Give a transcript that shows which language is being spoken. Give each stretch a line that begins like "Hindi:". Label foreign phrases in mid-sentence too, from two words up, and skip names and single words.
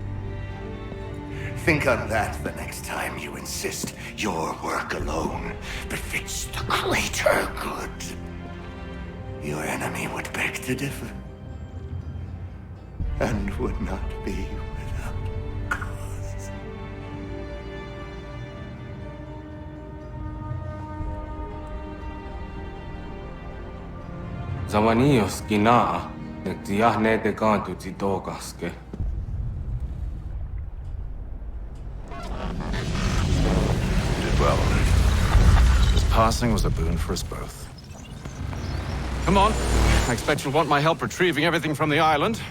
English: Think on that the next time you insist your work alone befits the greater good. Your enemy would beg to differ, and would not be without cause. Zawanios kinaa, nektiahne te kantu titokaske. Did well. His passing was a boon for us both. Come on. I expect you'll want my help retrieving everything from the island.